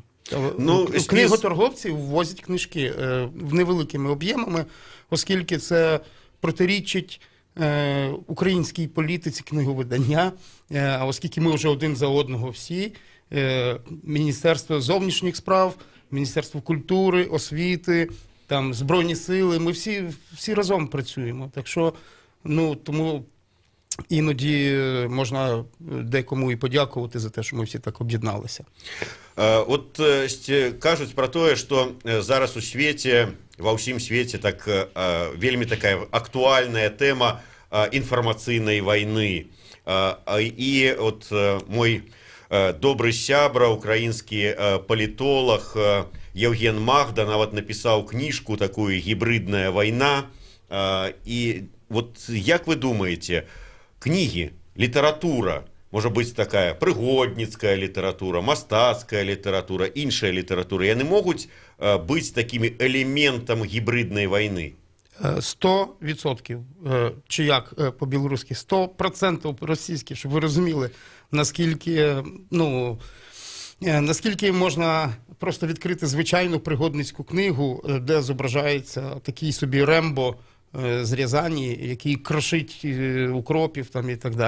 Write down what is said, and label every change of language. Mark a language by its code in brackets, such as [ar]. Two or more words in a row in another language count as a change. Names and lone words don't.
[uk] Книготорговці ввозять книжки невеликими об'ємами, оскільки це протирічить українській політиці книговидання, а оскільки ми вже один за одного всі, Міністерство зовнішніх справ, Міністерство культури, освіти, там, Збройні сили, ми всі разом працюємо. Так що, тому іноді можна декому і подякувати за те, що ми всі так об'єдналися. [be] От кажуць пра тое, што зараз у свеце, ва ўсім свеце так вельмі такая актуальная тэма інфармацыйнай вайны. І от мой добры сябра, украінскі палітолог Евген Магда нават напісаў кніжку такую «Гібридная вайна». І вот як вы думаеце, кнігі, літаратура, можа быць такая прыгодніцкая літаратура, мастацкая літаратура, іншая літаратура, яны могуць быць такімі элементам гібриднай вайны? 100%. [uk] Чи як по-білоруськи? 100% російські, щоб ви розуміли, наскільки можна просто відкрити звичайну пригодницьку книгу, де зображається такий собі Рембо з Рязані, який крошить укропів там і так далі.